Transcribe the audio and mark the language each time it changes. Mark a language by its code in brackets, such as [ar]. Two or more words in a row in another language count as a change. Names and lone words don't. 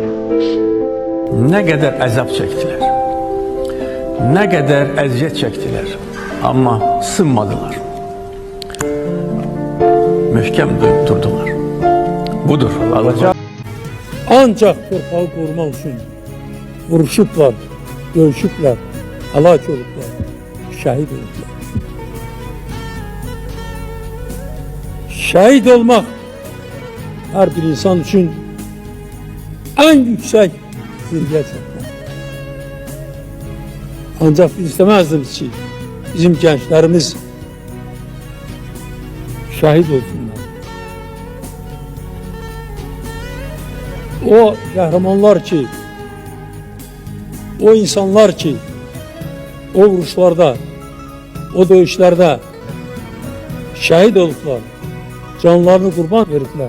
[tr] Ne kadar əzab çektiler, ne kadar əziyyət çektiler, ama sınmadılar. [az] Möhkəm durdular. Budur, alacaq. [tr] Ancak torpağı korumak için [az] vuruşublar, dövüşüblər, həlak olublar, şəhid olublar. [tr] Şəhid olmak her bir insan için en yüksek zirveye çatmak. Ancak biz istemezdik ki bizim gençlerimiz şəhid olsunlar. O kahramanlar ki, o insanlar ki, o vuruşlarda, o dövüşlerde şehit oldular, canlarını kurban verdiler.